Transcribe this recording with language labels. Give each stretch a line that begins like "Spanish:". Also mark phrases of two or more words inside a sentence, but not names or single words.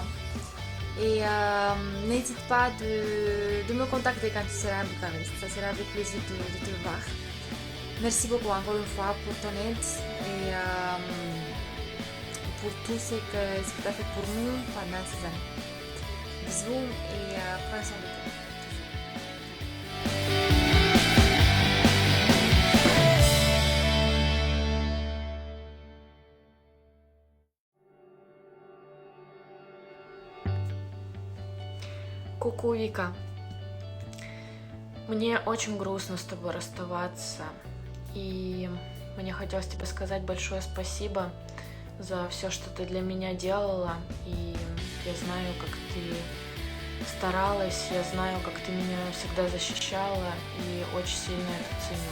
French: Et n'hésite pas de me contacter quand tu seras à Bucarest, ça sera avec plaisir de te voir. Merci beaucoup encore une fois pour ton aide et pour tout ce que tu as fait pour nous pendant ces années. Bisous et prends soin de toi.
Russian: Ку-ку, Вика. Мне очень грустно с тобой расставаться, и мне хотелось тебе сказать большое спасибо за все, что ты для меня делала, и я знаю, как ты старалась, я знаю, как ты меня всегда защищала, и очень сильно это ценю.